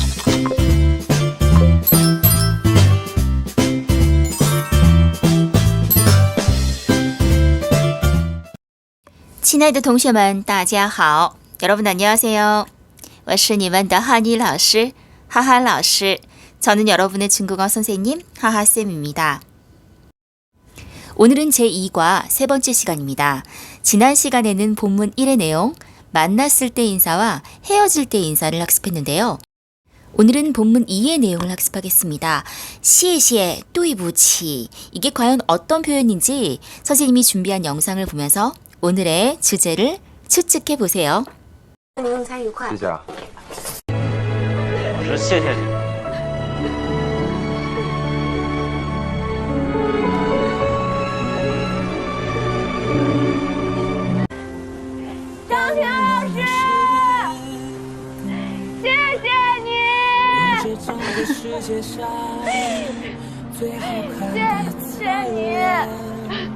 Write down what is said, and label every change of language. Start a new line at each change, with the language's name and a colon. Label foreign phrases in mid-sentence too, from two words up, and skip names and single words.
Chinese: 亲爱的同学们，大家好。
Korean: 여러분 안녕하세요.
Chinese: 我是你们的한이老师, 하하老师.
Korean: 저는 여러분의 중국어 선생님 하하쌤입니다. 오늘은 제2과 세 번째 시간입니다. 지난 시간에는 본문 1의 내용, 만났을 때 인사와 헤어질 때 인사를 학습했는데요. 오늘은 본문 2의 내용을 학습하겠습니다.
Chinese: 谢谢, 对不起.
Korean: 이게 과연 어떤 표현인지 선생님이 준비한 영상을 보면서 오늘의 주제를 추측해 보세요.
Chinese: 谢谢啊。我说谢谢你。张婷老师，谢谢你，谢谢你。